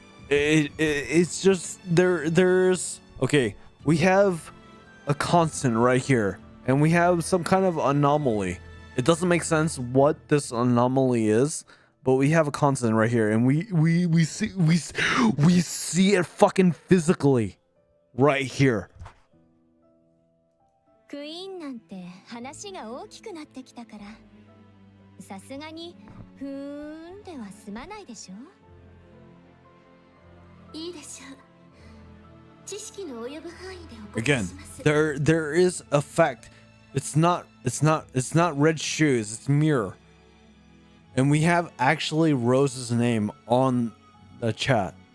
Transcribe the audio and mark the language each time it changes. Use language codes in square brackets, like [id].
[en] It's just there's okay, we have a constant right here, and we have some kind of anomaly. It doesn't make sense what this anomaly is, but we have a constant right here, and we see it fucking physically right here. [ja] クイーンなんて話が大きくなってきたから、さすがにふーんでは済まないでしょ。いいでしょう。知識の及ぶ範囲でお答え [en] Again, [ja] します。 [en] there is a fact. It's not Red Shoes, it's Mirror. And we have actually Rose's name on the chat.